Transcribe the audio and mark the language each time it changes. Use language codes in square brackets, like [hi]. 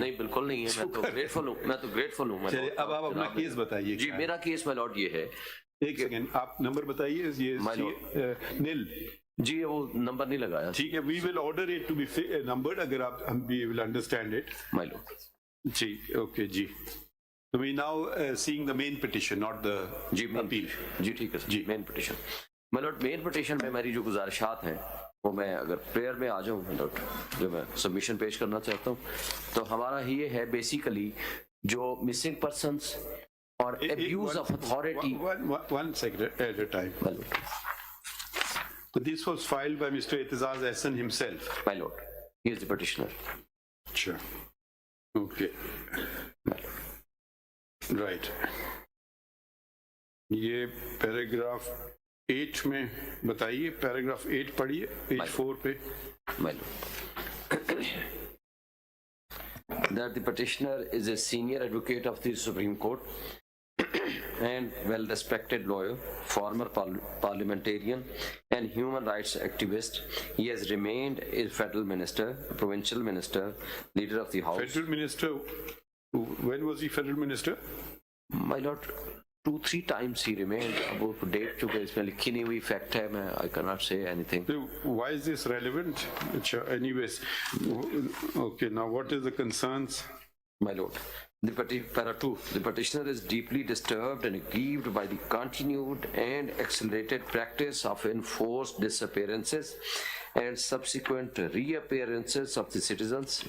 [ur] نہیں بالکل نہیں ہے، میں تو گریٹفل ہوں. چلیے اب آپ اپنا کیس بتائیے. جی میرا کیس مائی لارڈ یہ ہے، ایک سیکنڈ آپ نمبر بتائیے. یہ نیل جی وہ نمبر نہیں لگایا. ٹھیک ہے، [en] we will order it to be numbered [ur] اگر آپ ہم [en] We will understand it. My lord [ur] جی okay جی. [en] So we now seeing the main petition, not the appeal. [ur] جی ٹھیک ہے جی. مین پٹیشن مائی لارڈ، مین پٹیشن میں میری جو گزارشات ہیں وہ میں اگر پریئر میں آ جاؤں مائی لارڈ، جو میں سبمیشن پیش کرنا چاہتا ہوں، تو ہمارا یہ ہے بیسیکلی جو مسنگ پرسنس اور [en] abuse of authority. One second at a time. My lord. So this was filed by Mr. Itizaz Ahsan himself. My lord, he is the petitioner. Sure. Okay. Right. [ur] یہ paragraph 8 میں بتائیے، paragraph 8 پڑھیے، page 4 پہ. [en] My lord. That the petitioner is a senior advocate of the Supreme Court and well-respected lawyer, former parliamentarian and human rights activist. He has remained a federal minister, a provincial minister, leader of the House. Federal minister, when was he federal minister? My lord, 2-3 times he remained. [ur] اب وہ date چونکہ اس میں لکھی نہیں ہوئی fact ہے، میں [en] I cannot say anything. Why is this relevant? Anyways, okay, now what is the concerns? My lord, para 2, the petitioner is deeply disturbed and aggrieved by the continued and accelerated practice of enforced disappearances and subsequent reappearances of the citizens.